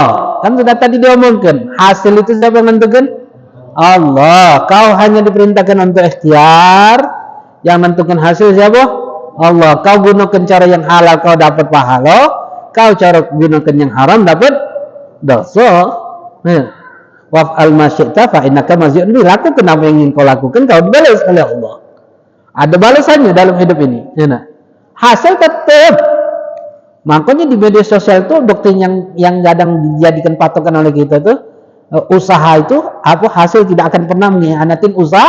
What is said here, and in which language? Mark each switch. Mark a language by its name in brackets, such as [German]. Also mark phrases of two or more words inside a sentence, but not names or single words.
[Indonesian] Kan sudah tadi diomongkan, hasil itu siapa yang menentukan? Allah. Kau hanya diperintahkan untuk ikhtiar, yang menentukan hasil siapa? Allah. Kau gunakan cara yang halal, kau dapat pahala. Kau cara gunakan yang haram, dapat dosa. [Arabic] وافعل ما شئت فإنك مجزي به. [Indonesian] Lakukan apa yang ingin kau lakukan, kau dibalas oleh Allah. Ada balasannya dalam hidup ini. Hasil tetap. Makanya di media sosial itu doktrin yang kadang dijadikan patokan oleh kita itu, usaha itu apa, hasil tidak akan pernah mengkhianatin usaha.